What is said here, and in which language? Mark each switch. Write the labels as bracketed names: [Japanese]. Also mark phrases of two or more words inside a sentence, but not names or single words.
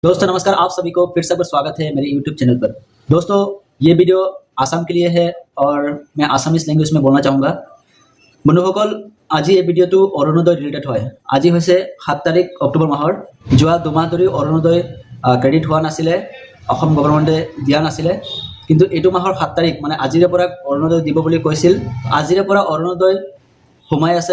[Hindi] दोस्तों नमस्कार, आप सभी को फिर से एक बार स्वागत है मेरे YouTube चैनल पर। दोस्तों ये वीडियो आसाम के लिए है और मैं [English] Assamese language [Hindi] में बोलना चाहूँगा। [Assamese] बंधुসকল আজি এই ভিডিঅ'টো অৰুণোদয় ৰিলেটেড হয়। আজি হৈছে 7 তাৰিখ অক্টোবৰ মাহৰ। যোৱা দুমাহ ধৰি অৰুণোদয় ক্ৰেডিট হোৱা নাছিলে, অসম গভৰ্ণমেণ্টে দিয়া নাছিলে, কিন্তু এইটো মাহৰ 7 তাৰিখ মানে আজিৰে পৰা অৰুণোদয় দিব বুলি কৈছিল। আজিৰে পৰা অৰুণোদয় সোমাই আছে।